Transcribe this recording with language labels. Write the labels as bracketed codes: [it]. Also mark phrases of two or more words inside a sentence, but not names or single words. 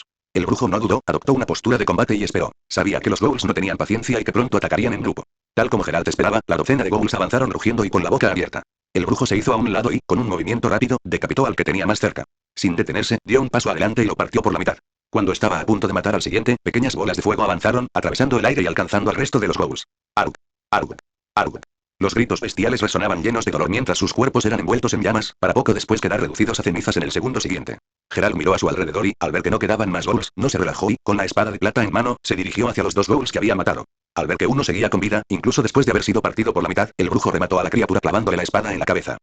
[es] El brujo no dudó, adoptó una postura de combate y esperó. Sabía que los ghouls no tenían paciencia y que pronto atacarían en grupo. Tal como Geralt esperaba, la docena de ghouls avanzaron rugiendo y con la boca abierta. El brujo se hizo a un lado y, con un movimiento rápido, decapitó al que tenía más cerca. Sin detenerse, dio un paso adelante y lo partió por la mitad. Cuando estaba a punto de matar al siguiente, pequeñas bolas de fuego avanzaron, atravesando el aire y alcanzando al resto de los ghouls. Arug. Arug. Arug. Los gritos bestiales resonaban llenos de dolor mientras sus cuerpos eran envueltos en llamas, para poco después quedar reducidos a cenizas en el segundo siguiente. Geralt miró a su alrededor y, al ver que no quedaban más ghouls, no se relajó y, con la espada de plata en mano, se dirigió hacia los 2 ghouls que había matado. Al ver que uno seguía con vida, incluso después de haber sido partido por la mitad, el brujo remató a la criatura clavándole la espada en la cabeza.